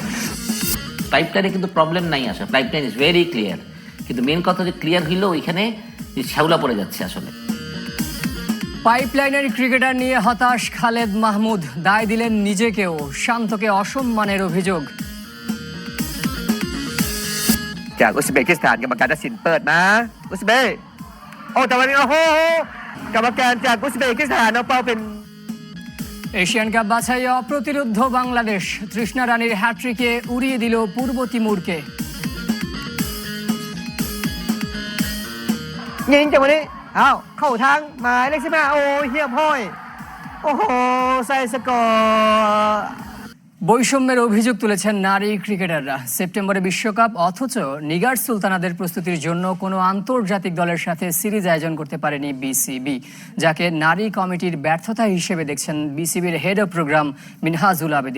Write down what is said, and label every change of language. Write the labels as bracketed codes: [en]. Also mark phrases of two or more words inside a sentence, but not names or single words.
[bn] পাইপলাইনে কিন্তু প্রবলেম নাই, আসলে [en] pipeline is very clear, [bn] কিন্তু মেন কথা যে ক্লিয়ার হইলেও এখানে শ্যাওলা পড়ে যাচ্ছে। আসলে পাইপলাইনের ক্রিকেটার নিয়ে হতাশ খালেদ মাহমুদ, দায় দিলেন নিজেকেও, শান্তকে অসম্মানের অভিযোগ। [th] จากอุซเบกิสถานกรรมการตัดสินเปิดมาอุซเบกโอ้แต่วันนี้โอ้โหกรรมการจากอุซเบกิสถานเอาเป้าเป็น [bn] এশিয়ান কাপ বাছাইয়ে অপ্রতিরোধ্য বাংলাদেশ, তৃষ্ণা রানীর হ্যাট্রিকে উড়িয়ে দিল পূর্ব তিমুরকে। [th] ยิงจากวันนี้อ้าวเข้าทางหมายเลข15โอ้เฮียพ่อยโอ้โหใส่สกอร์ [bn] বৈষম্যের অভিযোগ তুলেছেন নারী ক্রিকেটাররা। সেপ্টেম্বরে বিশ্বকাপ, অথচ নিগার সুলতানাদের প্রস্তুতির জন্য কোনো আন্তর্জাতিক দলের সাথে সিরিজ আয়োজন করতে পারেনি বিসিবি, যাকে নারী কমিটির ব্যর্থতা হিসেবে দেখছেন বিসিবির হেড অব প্রোগ্রাম মিনহাজুল আবেদিন।